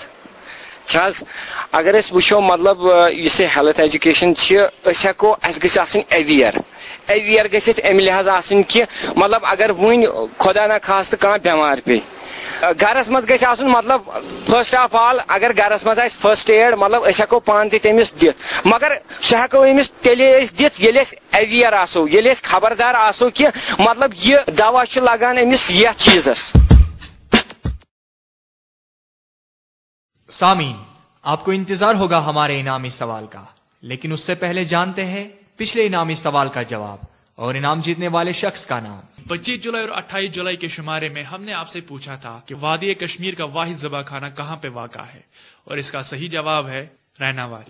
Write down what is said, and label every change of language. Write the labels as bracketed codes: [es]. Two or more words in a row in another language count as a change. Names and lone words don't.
[ks] اگر أسۍ وٕچھو مطلب یُس یہِ [en] health education [ks] چھِ، أسۍ ہٮ۪کو اَسہِ گژھِ آسٕنۍ ایویئر گژھِ اَسہِ اَمہِ لحاظ آسٕنۍ کہ مطلب اگر وٕنۍ [ur] خۄدا نہ خاستہٕ [ks] کانٛہہ بٮ۪مار پیٚیہِ، گرس منٛز گژھِ آسُن مطلب [en] first of all [ks] اگر گرس منٛز آسہِ [en] first aid [ks] مطلب أسۍ ہٮ۪کو پانہٕ تہِ تٔمِس دِتھ، مگر سُہ ہٮ۪کو أمِس تیٚلے أسۍ دِتھ ییٚلہِ أسۍ ایویئر آسو، ییٚلہِ أسۍ خبردار آسو کہ مطلب یہِ دوا چھُ لگان أمِس یتھ چیٖزس۔ [ur] سامعین، آپ کو انتظار ہوگا ہمارے انعامی سوال کا، لیکن اس سے پہلے جانتے ہیں پچھلے انعامی سوال کا جواب اور انعام جیتنے والے شخص کا نام۔ 25 جولائی اور 28 جولائی کے شمارے میں ہم نے آپ سے پوچھا تھا کہ وادی کشمیر کا واحد ذبح خانہ کہاں پہ واقع ہے، اور اس کا صحیح جواب ہے ریناواری۔